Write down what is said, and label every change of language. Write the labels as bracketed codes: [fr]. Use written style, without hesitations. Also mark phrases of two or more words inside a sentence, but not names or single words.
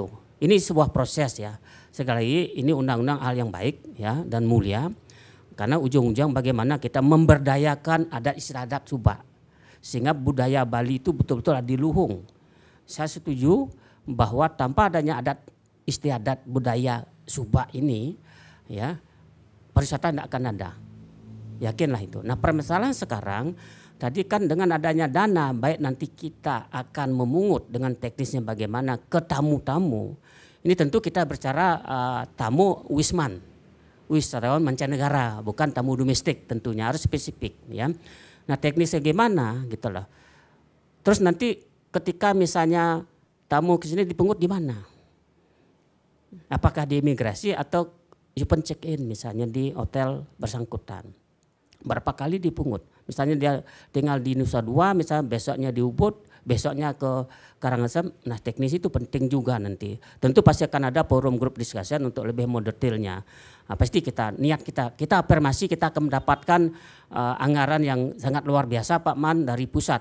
[id] Ini sebuah proses ya. Sekali lagi ini undang-undang hal yang baik ya dan mulia. Karena ujung-ujung bagaimana kita memberdayakan adat istiadat Subak. Sehingga budaya Bali itu betul-betul diluhung. Saya setuju bahwa tanpa adanya adat istiadat budaya Subak ini ya, pariwisata tidak akan ada, yakinlah itu. Nah permasalahan sekarang tadi kan dengan adanya dana, baik nanti kita akan memungut dengan teknisnya bagaimana ke tamu-tamu. Ini tentu kita bicara tamu wisman, wisatawan mancanegara, bukan tamu domestik tentunya harus spesifik ya. Nah teknisnya gimana gitu loh. Terus nanti ketika misalnya tamu ke sini dipungut di mana? Apakah di imigrasi atau [en] open check-in [id] misalnya di hotel bersangkutan. Berapa kali dipungut. Misalnya dia tinggal di Nusa Dua, misalnya besoknya di Ubud, besoknya ke Karangasem. Nah teknis itu penting juga nanti. Tentu pasti akan ada [en] forum group discussion [id] untuk lebih mau detailnya. Nah, pasti niat kita afirmasi kita akan mendapatkan anggaran yang sangat luar biasa Pak Man dari pusat.